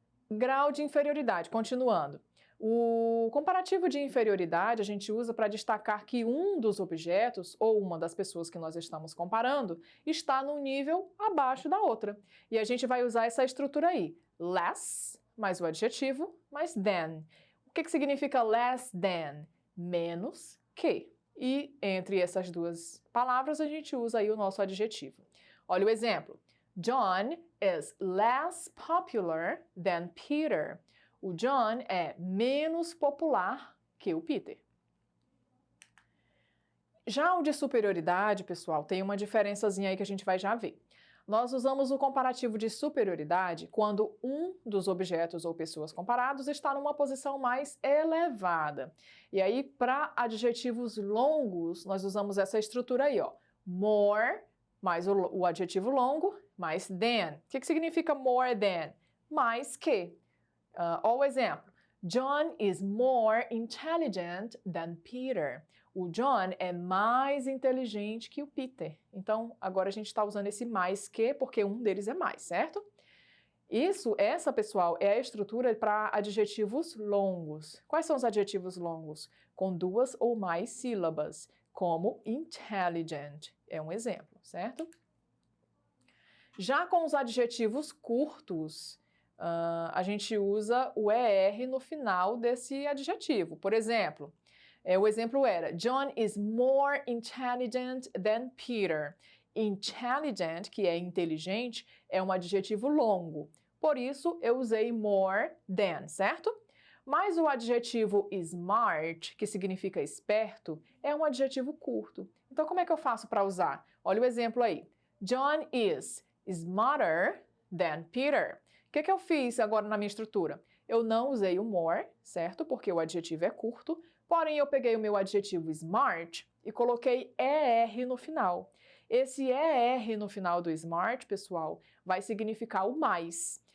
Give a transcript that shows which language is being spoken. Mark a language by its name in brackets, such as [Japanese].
[Portuguese] Grau de inferioridade, continuando. O comparativo de inferioridade a gente usa para destacar que um dos objetos ou uma das pessoas que nós estamos comparando está num nível abaixo da outra. E a gente vai usar essa estrutura aí. Less, mais o adjetivo, mais than. O que significa less than? Menos que. E entre essas duas palavras a gente usa aí o nosso adjetivo. Olha o exemplo. [English] John is less popular than Peter. [Portuguese] O John é menos popular que o Peter. Já o de superioridade, pessoal, tem uma diferençazinha aí que a gente vai já ver. Nós usamos o comparativo de superioridade quando um dos objetos ou pessoas comparados está numa posição mais elevada. E aí, para adjetivos longos, nós usamos essa estrutura aí, ó. More, mais o adjetivo longo, mais than. O que significa more than? Mais que. Olha o exemplo. [English] John is more intelligent than Peter. [Portuguese] O John é mais inteligente que o Peter. Então, agora a gente está usando esse mais que porque um deles é mais, certo? Essa, pessoal, é a estrutura para adjetivos longos. Quais são os adjetivos longos? Com 2 ou mais sílabas, como intelligent. É um exemplo, certo? Já com os adjetivos curtos, a gente usa o ER no final desse adjetivo. Por exemplo, o exemplo era [English] John is more intelligent than Peter. [Portuguese] Intelligent, que é inteligente, é um adjetivo longo. Por isso, eu usei more than, certo? Mas o adjetivo smart, que significa esperto, é um adjetivo curto. Então, como é que eu faço para usar? Olha o exemplo aí. [English] John is smarter than Peter. [Portuguese] O que eu fiz agora na minha estrutura? Eu não usei o more, certo? Porque o adjetivo é curto, porém eu peguei o meu adjetivo smart e coloquei ER no final. Esse ER no final do smart, pessoal, vai significar o mais.